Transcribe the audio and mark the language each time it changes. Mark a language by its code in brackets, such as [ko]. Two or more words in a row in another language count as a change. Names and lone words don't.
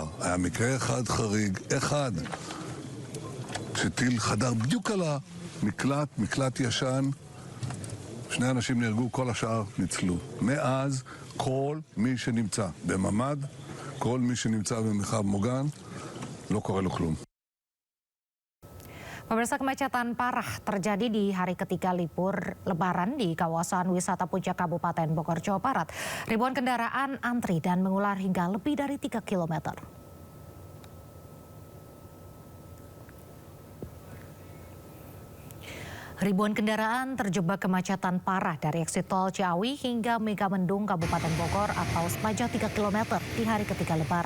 [he] היה מקרה אחד חריג, אחד, שטיל חדר בדיוק על המקלט, מקלט ישן, שני אנשים נהרגו, כל השאר ניצלו. מאז כל מי שנמצא בממ"ד, כל מי שנמצא במרחב מוגן, לא קורה לו כלום. [id] Pemirsa, kemacetan parah terjadi di hari ketiga libur Lebaran di kawasan wisata Puncak Kabupaten Bogor, Jawa Barat. Ribuan kendaraan antri dan mengular hingga lebih dari 3 kilometer. Ribuan kendaraan terjebak kemacetan parah dari eksit tol Ciawi hingga Megamendung Kabupaten Bogor atau sepanjang 3 km di hari ketiga Lebaran.